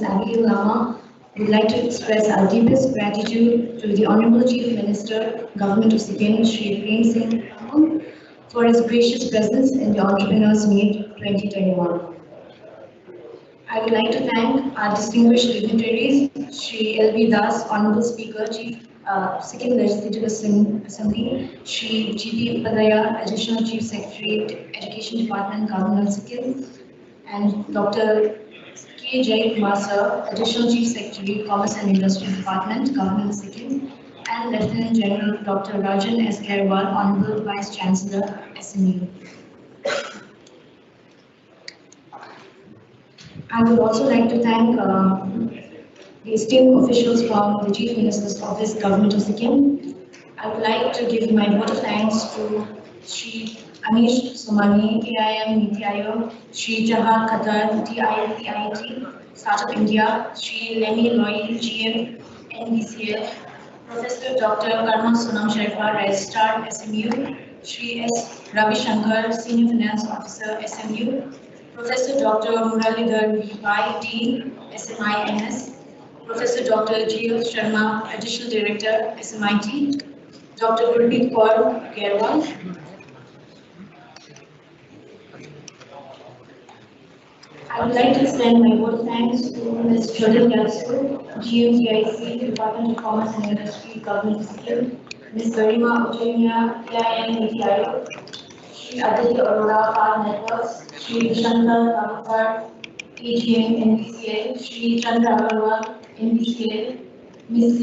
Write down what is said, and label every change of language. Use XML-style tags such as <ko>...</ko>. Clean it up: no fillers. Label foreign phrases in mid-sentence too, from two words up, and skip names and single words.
<en>Abigail Lama, would like to express our deepest gratitude to the Honorable Chief Minister, Government of Sikkim, Shri Prem Singh Thakur, for his gracious presence in the Entrepreneurs Meet 2021. I would like to thank our distinguished dignitaries, Shri L.B. Das, Honorable Speaker, Chief Sikkim Legislative Assembly, Shri G.P. Upadhyaya, Additional Chief Secretary, Education Department, Government of Sikkim, and Dr. K. Jai Kumar Sir, Additional Chief Secretary, Commerce and Industry Department, Government of Sikkim, and Lieutenant General Dr. Rajan S. Khairwal, Honorable Vice Chancellor, SMU. I would also like to thank the esteemed officials from the Chief Minister's Office, Government of Sikkim. I would like to give my vote of thanks to Shri Anish Somani, AIM NITI Aayog, Shri Jahar Qatar, TIT, Startup India, Shri Lenny Loy, GM, NBCL, Professor Dr. Karma Sonam Sharifah, Registrar, SMU, Shri S. Ravi Shankar, Senior Finance Officer, SMU, Professor Dr. Muralidhar V. Dean, SMINS, Professor Dr. G.L. Sharma, Additional Director, SMIT, Dr. Gurpreet Kaur Gerwal. I would like to extend my vote of thanks to Ms. Jodin Yatsu, GMTIC, Department of Commerce and Industry, Government of Sikkim, Ms. Garima Ujjainia, AIM NITI Aayog, Shri Aditya Arora, Power Networks, Shri Shankar Kavakar, AGM NBCL, Shri Chandra Agarwal, NBCL, Ms.</en>